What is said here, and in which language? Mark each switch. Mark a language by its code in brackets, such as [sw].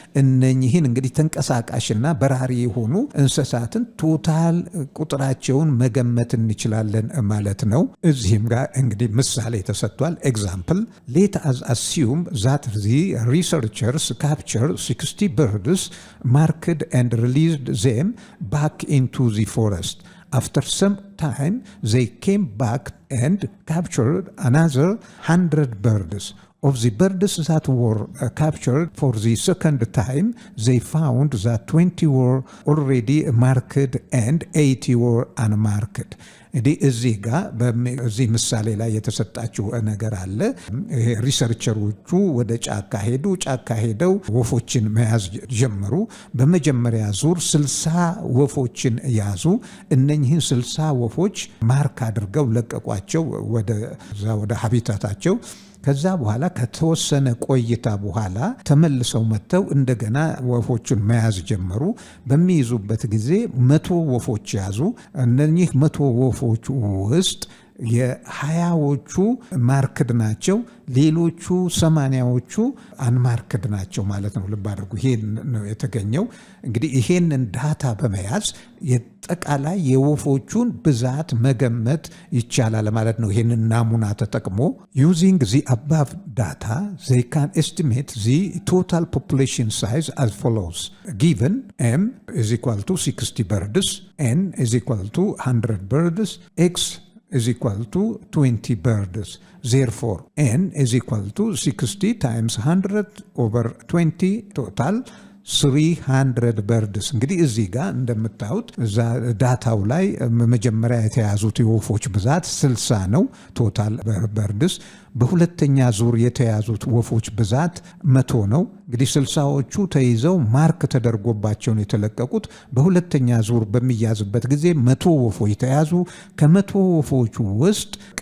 [am] እነኚህን እንግዲህ ተንቀሳቃሽና በራሪ የሆኑ እንስሳትን ቶታል ቁጥራቸውን መገመት እንችላለን ማለት ነው። እዚህም ጋር እንግዲህ ምሳሌ ተሰጥቷል። [en] ኤግዛምፕል ሌት አስ አሲዩም ዛት ዚ ሪሰርቸርስ ካፕቸር 60 birds marked and released them back into the forest. After some time, they came back and captured another 100 birds. Of the birds that were captured for the second time, they found that 20 were already marked and 80 were unmarked. [am] እዚህ ጋር በዚህ ምሳሌ ላይ የተሰጣችው ነገር አለ። ሪሰርቸሮቹ ወደ ጫካ ሄደው ወፎችን መያዝ ጀመሩ። በመጀመሪያ ዙር 60 ወፎችን ያዙ። እነኚህን 60 ወፎች ማርክ አድርገው ለቀቋቸው ወደ ሀቢታታቸው። ከዛ በኋላ ከተወሰነ ቆይታ በኋላ ተመልሰው መጥተው እንደገና ወፎቹን መያዝ ጀመሩ። በሚይዙበት ጊዜ 100 ወፎች ያዙ። እነኚህ 100 ወፎች ውስጥ የ20ዎቹ ማርክድ ናቸው፣ ሌሎቹ 80ዎቹ አንማርክድ ናቸው ማለት ነው። ልብ አድርጉ። ይሄን ነው የተገኘው። እንግዲህ ይሄንን ዳታ በመያዝ የጠቃላይ የወፎቹን ብዛት መገመት ይቻላል ማለት ነው። ይሄንን ናሙና ተጠቅሞ [en] using the above data they can estimate the total population size as follows. Given m is equal to 60 birds, n is equal to 100 birds, x is equal to 20 birds. Therefore, n is equal to 60 times 100 over 20 total 300 birds. [am] እንግዲህ እዚህ ጋር እንደምታዩት ዳታው ላይ መጀመሪያ የተያዙት የወፎች ብዛት 60 ነው ቶታል በርድስ። በሁለተኛ ዙር የተያዙት ወፎች ብዛት 100 ነው። እንግዲህ 60ዎቹ ተይዘው ማርክ ተደርጎባቸውን የተለቀቁት። በሁለተኛ ዙር በሚያዝበት ጊዜ 100 ወፎች ተያዙ። ከ100 ወፎቹ ውስጥ